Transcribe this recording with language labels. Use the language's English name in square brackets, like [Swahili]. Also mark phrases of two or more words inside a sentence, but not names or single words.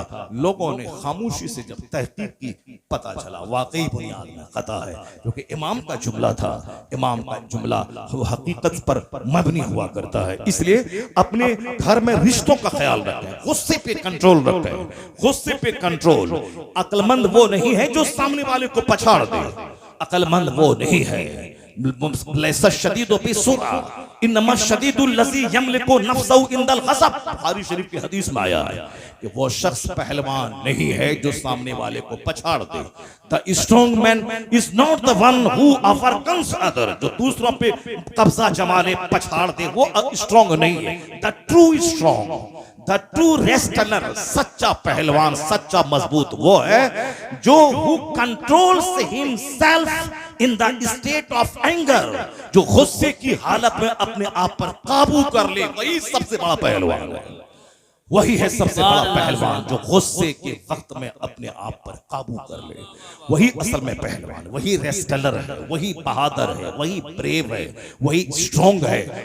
[Hindi] लोगों ने खामोशी से जब तहकीक की, पता चला वाकई बुनियाद में खता है, क्योंकि इमाम का जुमला था। इमाम का जुमला हकीकत पर मबनी हुआ करता है। इसलिए अपने घर में रिश्तों का ख्याल रखें, गुस्से पे कंट्रोल रखें, गुस्से पे कंट्रोल। अक्लमंद वो नहीं है जो सामने वाले को पछाड़ दे, अक्लमंद वो नहीं है। [Arabic] ليس الشديد بالصرعة إنما الشديد الذي يملك نفسه عند الغضب. [Hindi] बुखारी शरीफ की हदीस में आया है कि वो शख्स पहलवान नहीं है जो सामने वाले को पछाड़ दे। [English] The strong man is not the one who overcomes other. [Hindi] जो दूसरों पे कब्जा जमा ले, पछाड़ दे, वो स्ट्रॉन्ग नहीं है। [English] The true strong, the true wrestler, [Hindi] सच्चा पहलवान, सच्चा मजबूत वो है जो [English] who controls himself in the state of anger, [Hindi] जो गुस्से की हालत में अपने आप पर काबू कर ले, वही सबसे बड़ा पहलवान है। वही है सबसे बड़ा पहलवान जो गुस्से के वक्त में अपने आप पर काबू कर ले। वही असल में पहलवान, वही रेस्लर है, वही बहादुर है, वही ब्रेव है, वही स्ट्रॉन्ग है।